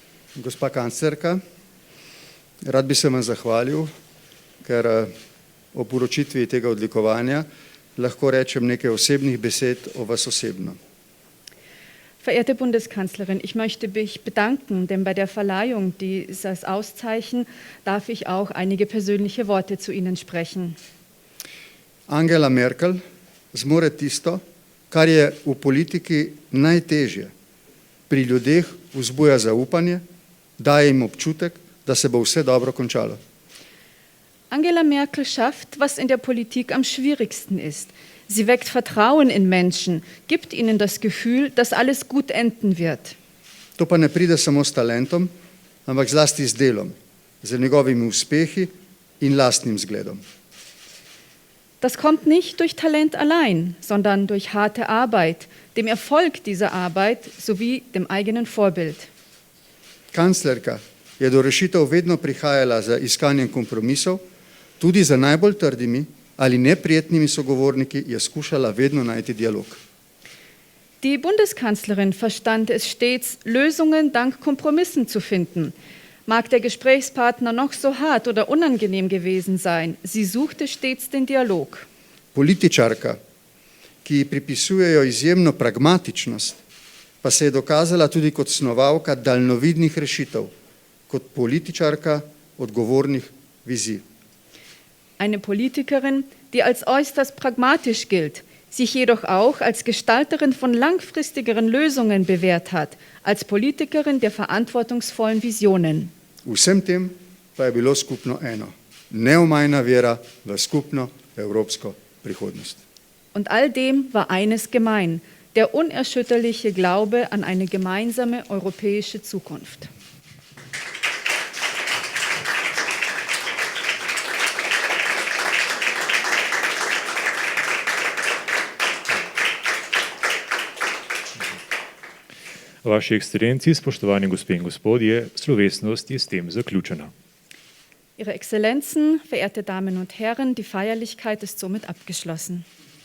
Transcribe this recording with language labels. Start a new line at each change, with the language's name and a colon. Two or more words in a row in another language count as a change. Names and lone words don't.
Slovenian: Gospa kanclerka, rad bi se vam zahvalil, ker ob uročitvi tega odlikovanja lahko rečem nekaj osebnih besed o vas osebno.
German: Verehrte Bundeskanzlerin, ich möchte mich bedanken, denn bei der Verleihung dieses Auszeichen darf ich auch einige persönliche Worte zu Ihnen sprechen.
Slovenian: Angela Merkel zmore tisto, kar je v politiki najtežje. Pri ljudeh vzbuja zaupanje, daje jim občutek, da se bo vse dobro končalo.
German: Angela Merkel schafft, was in der Politik am schwierigsten ist. Sie weckt Vertrauen in Menschen, gibt ihnen das Gefühl, dass alles gut enden wird.
Slovenian: To pa ne pride samo s talentom, ampak zlasti z delom, z njegovimi uspehi in lastnim zgledom.
German: Das kommt nicht durch Talent allein, sondern durch harte Arbeit, dem Erfolg dieser Arbeit sowie dem eigenen Vorbild.
Slovenian: Kanclerka je do rešitev vedno prihajala z iskanjem kompromisov, tudi za najbolj trdimi ali neprijetnimi sogovorniki je skušala vedno najti dialog.
German: Die Bundeskanzlerin verstand es stets, Lösungen dank Kompromissen zu finden. Mag der Gesprächspartner noch so hart oder unangenehm gewesen sein, sie suchte stets den Dialog.
Slovenian: Političarka, ki ji pripisujejo izjemno pragmatičnost, pa se je dokazala tudi kot snovalka daljnovidnih rešitev, kot političarka odgovornih vizij.
German: Eine Politikerin, die als äußerst pragmatisch gilt, sich jedoch auch als Gestalterin von langfristigeren Lösungen bewährt hat, als Politikerin der verantwortungsvollen Visionen.
Slovenian: Vsem tem pa je bilo skupno eno, neomajna vera v skupno evropsko prihodnost.
German: Und all dem war eines gemein, der unerschütterliche Glaube an eine gemeinsame europäische Zukunft.
Slovenian: Vaši ekscelenci, spoštovani gospe in gospodje, slovesnost je s tem zaključena.
German: Ihre Exzellenzen, verehrte Damen und Herren, die Feierlichkeit ist somit abgeschlossen.